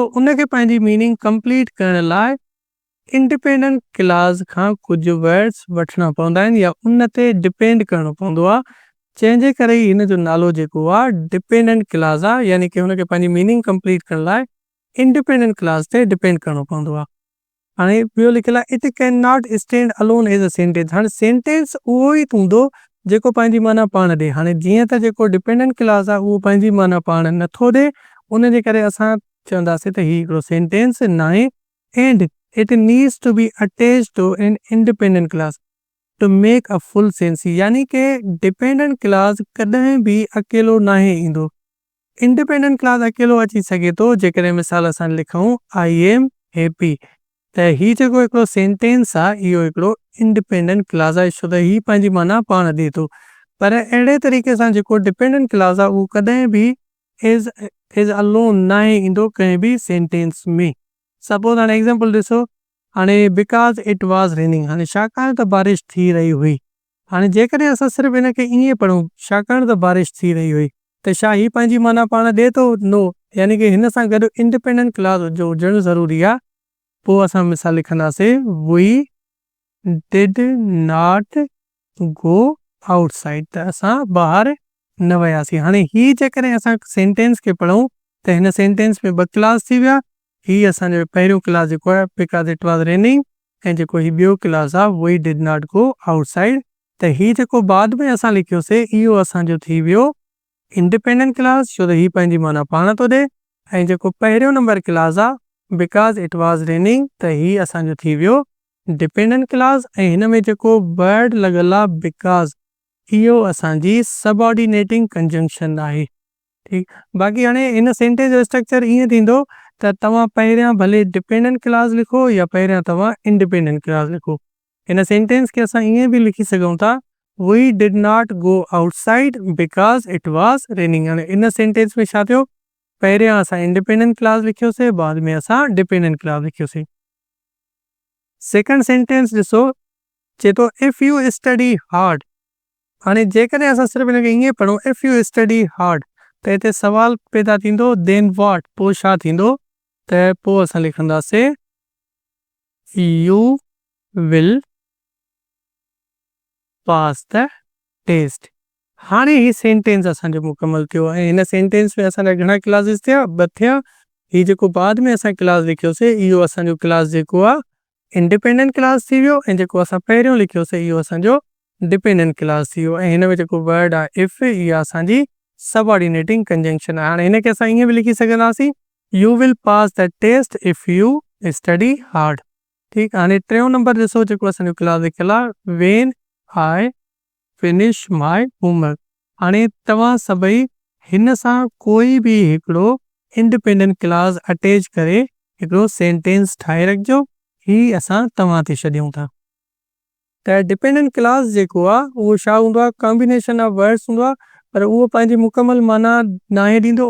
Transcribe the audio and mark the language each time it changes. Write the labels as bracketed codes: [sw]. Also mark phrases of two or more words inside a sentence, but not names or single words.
[sd] उनखे पंहिंजी [en] meaning complete [sd] करण लाइ [en] independent clause [sd] खां कुझु वर्ड्स वठिणा पवंदा आहिनि या उन ते डिपेंड करिणो पवंदो आहे, जंहिंजे करे ई हिन जो नालो जेको आहे [en] dependent clause [sd] आहे, यानी कि हुनखे पंहिंजी [en] meaning complete [sd] करण लाइ [en] independent clause [sd] ते डिपेंड करिणो पवंदो आहे। हाणे ॿियो लिखियलु आहे, [en] It can not stand alone as a sentence. [sd] हाणे सेंटेंस उहो ई हूंदो जेको पंहिंजी माना पाण ॾे। हाणे जीअं त जेको [en] dependent clause [sd] आहे उहो पंहिंजी माना पाण नथो ॾे, उन जे करे असां चवंदासीं त हीउ हिकिड़ो सेंटेंस न आहे। [en] And it needs to be attached to an independent clause to make a full sense, [sd] यानी कि [en] dependent clause [sd] कॾहिं बि अकेलो नाहे ईंदो। [en] independent clause [sd] अकेलो अची सघे थो जेकॾहिं मिसाल असां लिखूं [en] I am happy, [sd] त हीउ जेको हिकिड़ो सेंटेंस आहे इहो हिकिड़ो [en] independent clause [sd] आहे, छो त हीउ पंहिंजी माना पाण ॾिए थो। पर अहिड़े तरीक़े सां जेको [en] dependent clause [sd] आहे उहो कॾहिं बि [en] as alone [sd] नाहे ईंदो कंहिं बि सेंटेंस में। [en] सपोज़ हाणे एग्ज़ाम्पल [sd] ॾिसो, हाणे [en] because it was raining, [sd] हाणे छाकाणि त बारिश थी रही हुई। हाणे जेकॾहिं असां सिर्फ़ु हिनखे ईअं पढ़ूं छाकाणि त बारिश थी रही हुई, त छा हीउ पंहिंजी माना पाण ॾिए थो? नो, यानी कि हिन सां गॾु [en] independent clause [sd] जो हुजणु ज़रूरी आहे। पोइ असां मिसाल लिखंदासीं, [en] We did not go outside, [sd] त असां ॿाहिरि न वियासीं। हाणे हीउ जेकॾहिं असां सेंटेंस खे पढ़ूं त हिन सेंटेंस में ॿ क्लास थी विया। हीउ असांजो पहिरियों क्लास जेको आहे [en] because it was raining, [sd] ऐं जेको हीउ ॿियो क्लास आहे [en] we did not go outside. [sd] त हीउ जेको बाद में असां लिखियोसीं इहो असांजो थी वियो [en] independent clause, [sd] छो त हीउ पंहिंजी माना पाण थो ॾिए। ऐं जेको पहिरियों [en] number clause [sd] आहे [en] because it was raining, [sd] त हीउ असांजो थी वियो [en] dependent clause. [sd] ऐं हिन में जेको वर्ड लॻल आहे बिकॉज़, इहो असांजी [en] subordinating conjunction [sd] आहे। ठीकु, बाक़ी हाणे हिन सेंटेंस जो स्ट्रक्चर ईअं थींदो त तव्हां पहिरियां भले [en] dependent clause [sd] लिखो या पहिरियां तव्हां [en] independent clause [sd] लिखो। हिन सेंटेंस खे असां ईअं बि लिखी सघूं था, [en] We did not go outside because it was raining. [sd] हाणे इन सेंटेंस में छा थियो, पहिरियां असां [en] independent clause [sd] लिखियोसीं, बाद में असां [en] dependent clause [sd] लिखियोसीं। [en] second sentence [sd] ॾिसो, चए थो [en] if you study hard. [sd] हाणे जेकॾहिं असां सिर्फ़ु हिनखे ईअं पढ़ूं [en] if you study hard, [sd] त हिते सवाल पैदा थींदो [en] then what, [sd] पोइ छा थींदो? त पोइ असां लिखंदासीं [en] you will pass the test. [sd] हाणे ही सेंटेंस असांजो मुकमल थियो ऐं हिन सेंटेंस में असांजा घणा क्लासिस थिया? ॿ थिया। हीउ जेको बाद में असां क्लास लिखियोसीं इहो असांजो क्लास जेको आहे [en] independent clause [sd] थी वियो, ऐं जेको असां पहिरियों लिखियोसीं इहो असांजो [en] dependent clause [sd] थी वियो। ऐं हिन में जेको वर्ड आहे इफ, इहा असांजी [en] subordinating conjunction [sd] आहे। हाणे हिनखे असां ईअं बि लिखी सघंदासीं, [en] You will pass the test if you study hard. [sd] ठीकु, हाणे टियों नंबर ॾिसो जेको असांजो क्लास लिखियलु आहे [en] when I finish my homework. [sd] हाणे तव्हां सभई हिन सां कोई बि हिकिड़ो [en] independent clause [sd] अटैच करे हिकिड़ो सेंटेंस ठाहे रखिजो। ही असां तव्हां ते छॾियूं था। त [en] dependent clause [sd] जेको आहे उहो छा हूंदो आहे, [en] combination of words [sd] हूंदो आहे, पर उहो पंहिंजी मुकमल माना नाहे ॾींदो।